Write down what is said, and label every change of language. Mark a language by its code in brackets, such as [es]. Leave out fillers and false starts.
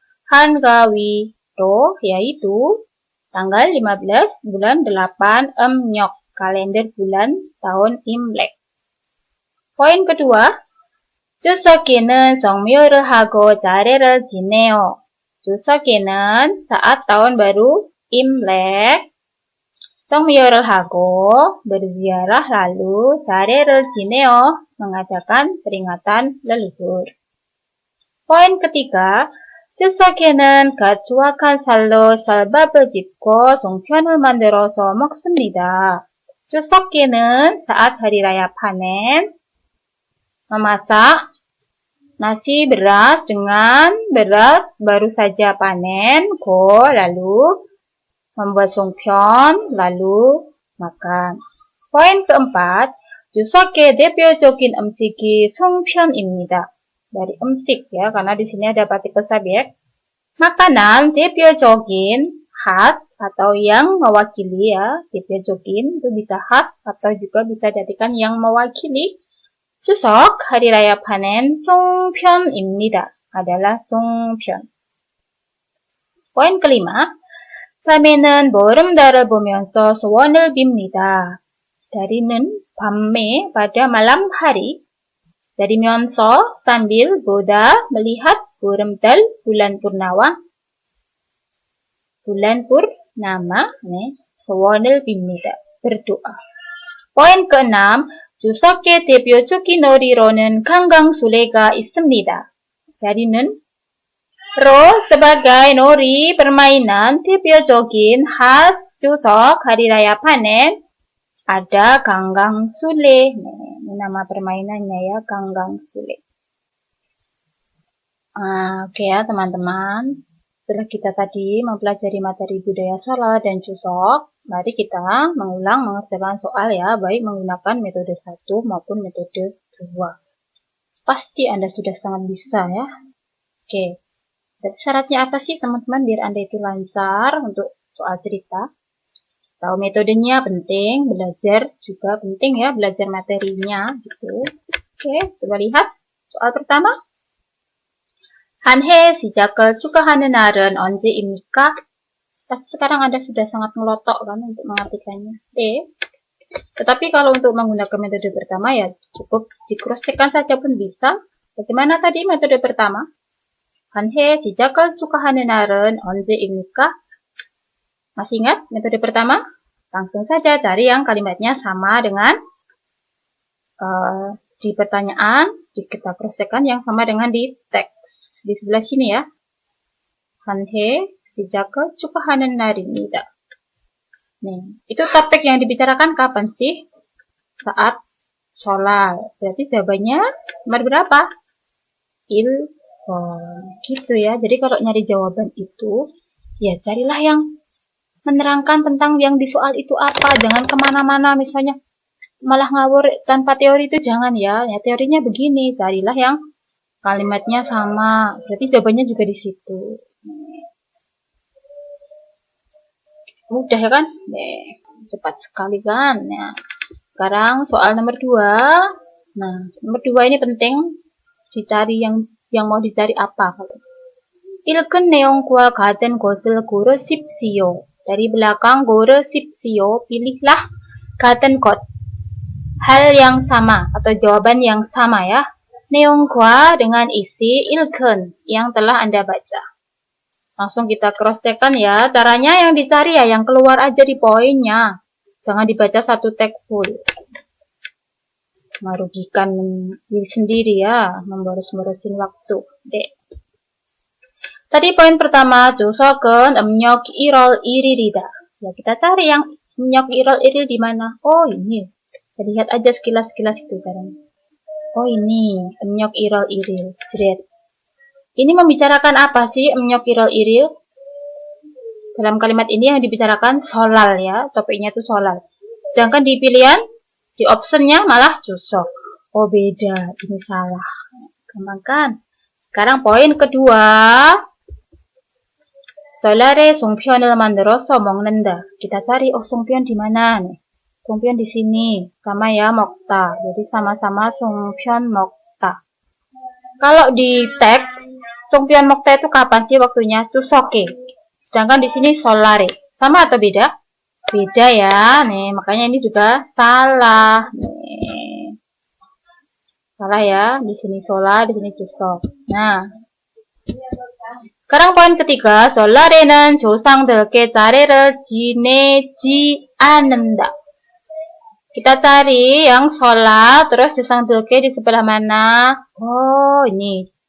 [id] Hangawi to yaitu tanggal 15 bulan 8 Emnyok. Kalender bulan tahun Imlek. Poin kedua. [ko] Chuseok에는 성묘를 하고 자례를 지내요. [id] Chuseok에는 saat tahun baru Imlek. [ko] 성묘를 하고 [id] berziarah lalu [ko] 자례를 지내요 [id] mengadakan peringatan leluhur. Poin ketiga, [ko] 추석에는 갓 수확한 쌀로 쌀밥을 짓고 송편을 만들어서 먹습니다. [id] 추석에는 saat hari raya panen memasak nasi beras dengan beras baru saja panen, lalu membuat songpyeon, lalu makan. Poin keempat, [ko] Chuseok의 대표적인 음식이 송편입니다. [id] Dari 음식 ya, karena di sini ada partikel subjek. Makanan 대표적인 khas atau yang mewakili ya, 대표적인 itu bisa khas atau juga bisa dijadikan yang mewakili. Chuseok hari raya panen 송편입니다. Adalah 송편. Poin kelima. [ko] 밤에는 보름달을 보면서 소원을 빕니다. [id] Dari는 밤에 pada malam hari. Dari면서 sambil boda melihat bo름달 bulan purnama. Bulan purnama [ko] 소원을 빕니다. [id] Berdoa. Poin keenam. [ko] Chuseok의 대표적인 놀이로는 강강술래가 있습니다. [id] Dari는 sebagai nori permainan 대표적인 khas Chuseok hari raya panen ada Ganggang Sule. Ini nama permainannya ya, Ganggang Sule. Oke ya teman-teman. Setelah kita tadi mempelajari materi budaya Solo dan Chuseok, mari kita mengulang mengerjakan soal ya, baik menggunakan metode 1 maupun metode 2. Pasti Anda sudah sangat bisa ya. Oke. Jadi syaratnya apa sih teman-teman biar Anda itu lancar untuk soal cerita? Tahu metodenya penting, belajar juga penting ya, belajar materinya gitu. Oke, coba lihat soal pertama. [ko] 한 해 시작을 축하하는 날은 언제입니까? [id] Pasti sekarang Anda sudah sangat ngelotok kan untuk mengartikannya. Tetapi kalau untuk menggunakan metode pertama ya cukup di cross-check-kan saja pun bisa. Bagaimana tadi metode pertama? [ko] 한 해 시작을 축하하는 날은 언제입니까? [id] Masih ingat metode pertama? Langsung saja cari yang kalimatnya sama dengan di pertanyaan, kita cross-check-kan yang sama dengan di teks. Di sebelah sini ya. [ko] 한 해 시작을 축하하는 날입니다. [id] Nih, itu topik yang dibicarakan kapan sih? Saat solal. Berarti jawabannya nomor berapa? Ilkon. Gitu ya. Jadi kalau nyari jawaban itu, ya carilah yang menerangkan tentang yang di soal itu apa. Jangan kemana-mana misalnya malah ngawur tanpa teori itu jangan ya. Ya teorinya begini, carilah yang kalimatnya sama. Berarti jawabannya juga di situ. Mudah ya kan? Cepat sekali kan? Nah, sekarang soal nomor 2. Nah, nomor 2 ini penting dicari yang mau dicari apa kalau [ko] 읽은 내용과 같은 것을 고르십시오. [id] Dari belakang 고르십시오. Pilihlah 같은 것. Hal yang sama atau jawaban yang sama ya. 내용과 dengan isi 읽은 yang telah Anda baca. Langsung kita cross check kan ya. Caranya yang dicari ya yang keluar aja di poinnya. Jangan dibaca satu teks full. Merugikan diri sendiri ya, memboros-borosin waktu. Dek. Tadi poin pertama, [ko] 주석은 음력 1월 1일이다. [id] Ya, kita cari yang [ko] 음력 1월 1일 [id] di mana? Oh, ini. Kita lihat aja sekilas-sekilas itu caranya. Oh, ini. [ko] 음력 1월 1일. Jret. [id] Ini membicarakan apa sih [ko] 음력 1월 1일? [id] Dalam kalimat ini yang dibicarakan solal ya. Topiknya itu solal. Sedangkan di pilihan, di optionnya malah jusok. Oh, beda. Ini salah. Gampang kan? Sekarang poin kedua. [ko] Solare 송편을 만들어서 먹는다. [id] Kita cari, oh 송편 di mana nih? 송편 di sini. Sama ya, 먹다. Jadi sama-sama [ko] 송편 먹다. [id] Kalau di teks, 송편 먹다 itu kapan sih waktunya? 추석에. Sedangkan di sini solare. Sama atau beda? Beda ya. Nih, makanya ini juga salah. Nih. Salah ya. Di sini solar, di sini 추석. Nah. sekarang poin ketiga, [ko] sol라레는 조상들께 자례를 지내지 않는다. [id] Kita cari yang sholat, terus 조상들께 di sebelah mana? Oh, ini.